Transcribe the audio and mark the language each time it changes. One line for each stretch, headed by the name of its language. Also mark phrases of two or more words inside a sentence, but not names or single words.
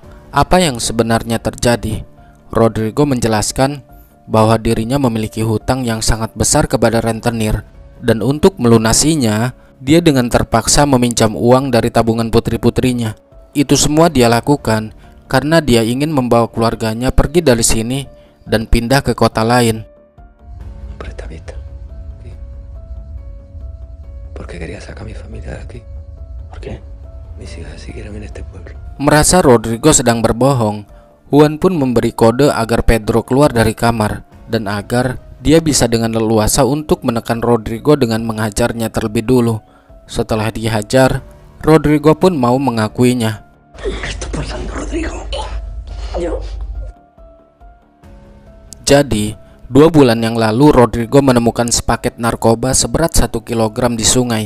Indonesian: Apa yang sebenarnya terjadi?" Rodrigo menjelaskan bahwa dirinya memiliki hutang yang sangat besar kepada rentenir, dan untuk melunasinya, dia dengan terpaksa meminjam uang dari tabungan putri-putrinya. Itu semua dia lakukan karena dia ingin membawa keluarganya pergi dari sini dan pindah ke kota lain.
Spanish: Prestamista. ¿Sí? ¿Por qué quería sacar a mi familia de aquí? ¿Por qué? Mis hijas siguieron en este pueblo.
Indonesian: Merasa Rodrigo sedang berbohong, Juan pun memberi kode agar Pedro keluar dari kamar dan agar dia bisa dengan leluasa untuk menekan Rodrigo dengan menghajarnya terlebih dulu. Setelah dihajar, Rodrigo pun mau mengakuinya. Jadi, 2 bulan yang lalu Rodrigo menemukan sepaket narkoba seberat 1 kilogram di sungai.